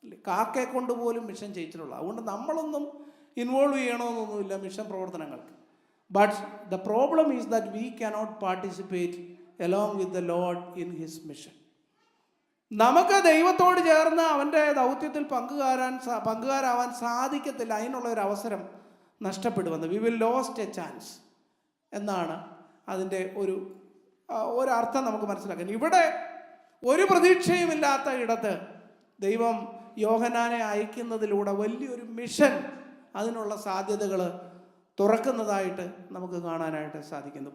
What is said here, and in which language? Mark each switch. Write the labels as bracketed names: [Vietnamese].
[Malayalam] കാക്കയെ കൊണ്ടുപോലും മിഷൻ ചെയ്യിച്ചിട്ടുള്ള. അതുകൊണ്ട് നമ്മളൊന്നും ഇൻവോൾവ് ചെയ്യണമെന്നൊന്നുമില്ല മിഷൻ പ്രവർത്തനങ്ങൾക്ക്. [English] But the problem is that we cannot participate along with the Lord in his mission. [Malayalam] നമുക്ക് ദൈവത്തോട് ചേർന്ന് അവൻ്റെ ദൗത്യത്തിൽ പങ്കുകാരാവാൻ സാധിക്കത്തില്ല. അതിനുള്ള ഒരു അവസരം നഷ്ടപ്പെടുമെന്ന്, [English] we will lost a chance [Malayalam] എന്നാണ് അതിൻ്റെ ഒരർത്ഥം നമുക്ക് മനസ്സിലാക്കാൻ. ഇവിടെ ഒരു പ്രതീക്ഷയുമില്ലാത്ത ഇടത്ത് ദൈവം യോഹന്നാനെ അയക്കുന്നതിലൂടെ വലിയൊരു മിഷൻ, അതിനുള്ള സാധ്യതകൾ തുറക്കുന്നതായിട്ട് നമുക്ക് കാണാനായിട്ട് സാധിക്കുന്നു.